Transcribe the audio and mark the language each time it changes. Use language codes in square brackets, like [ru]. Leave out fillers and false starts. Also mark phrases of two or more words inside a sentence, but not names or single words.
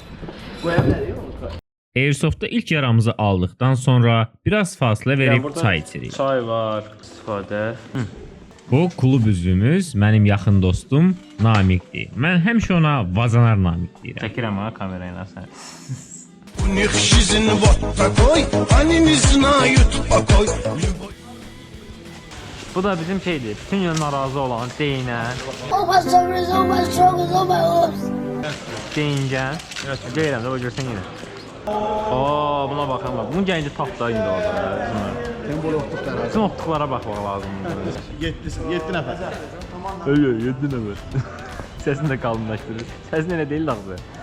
[az] Airsoft'da ilk yaramızı aldıktan sonra biraz fasilə verib çay içirik. Çay var, istifadə. Bu klub üzvümüz, mənim yaxın dostum Namiqdir. Mən həmişə ona Vazanar Namiq deyirəm. Çəkirəm ha kamerayla sən. [ru] У них жизнь вот такой, они не знают покой. [az] Bu da bizim şeydir. Bütün gün narazı olan deyinən, [en] Oh my shoulders, oh my shoulders, oh my arms. [az] deyingən. Deyirəm də o görsən yenə. Oo, buna baxın bax. Bunun gəlinci tapda indi orada. Bütün optiklara baxmaq lazımdır. 7 nəfər. Öyle 7 nəfər. Səsini də qalınlaşdırır. Səs nə deyil axı.